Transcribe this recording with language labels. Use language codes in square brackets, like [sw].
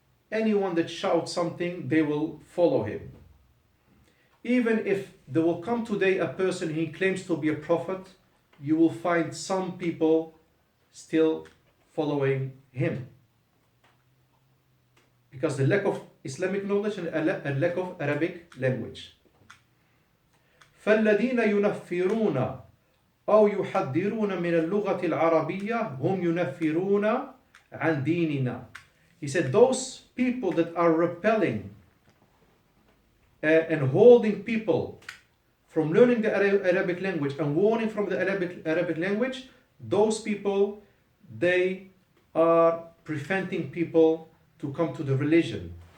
[en] Anyone that shouts something, they will follow him. Even if there will come today a person who claims to be a prophet, you will find some people still following him. Because the lack of Islamic knowledge and a lack of Arabic language. [ar] فالذين ينفرون أو يحذرون من اللغة العربية هم ينفرون عن ديننا. [en] He said those people that are repelling and holding people from learning the Arabic language and warning from the Arabic language, those people, they are preventing people to come to the religion.